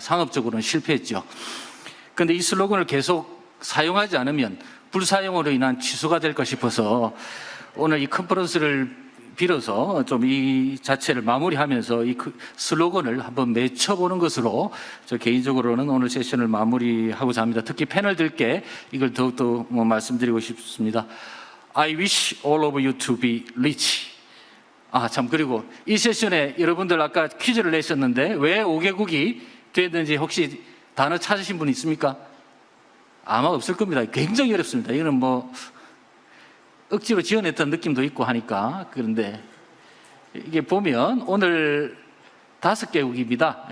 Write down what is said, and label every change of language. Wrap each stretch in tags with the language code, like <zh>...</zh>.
<ko>상업적으로는 실패했죠. 그런데 이 슬로건을 계속 사용하지 않으면 불사용으로 인한 취소가 될까 싶어서 오늘 이 컨퍼런스를 빌어서 좀 이 자체를 마무리하면서 이 슬로건을 한번 맺혀보는 것으로 저 개인적으로는 오늘 세션을 마무리하고자 합니다. 특히 패널들께 이걸 더욱더 말씀드리고 싶습니다.</ko> <en>I wish all of you to be rich.</en> <ko>참, 그리고 이 세션에 여러분들 아까 퀴즈를 내셨는데 왜 5개국이 됐는지 혹시 단어 찾으신 분 있습니까? 아마 없을 겁니다. 굉장히 어렵습니다. 이거는 뭐 억지로 지어냈던 느낌도 있고 하니까. 그런데 이게 보면 오늘 5개국입니다.</ko>